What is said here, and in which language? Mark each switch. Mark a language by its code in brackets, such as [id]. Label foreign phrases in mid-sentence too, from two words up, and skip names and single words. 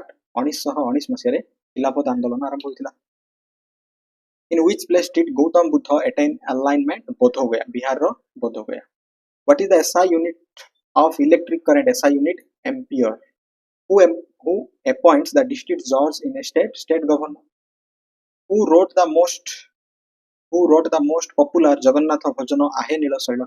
[or] 1919 ମସାରେ Khilafat ଆନ୍ଦୋଳନ ଆରମ୍ଭ ହୋଇଥିଲା. [en] In which place did Gautam Buddha attain alignment? [or] Bodhogaya, Bihar ro Bodhogaya. [en] What is the SI unit of electric current? SI unit ampere. Who appoints the district judge in a state? State governor. Who wrote the most popular Jagannath bhajana Ahe Nila Saila?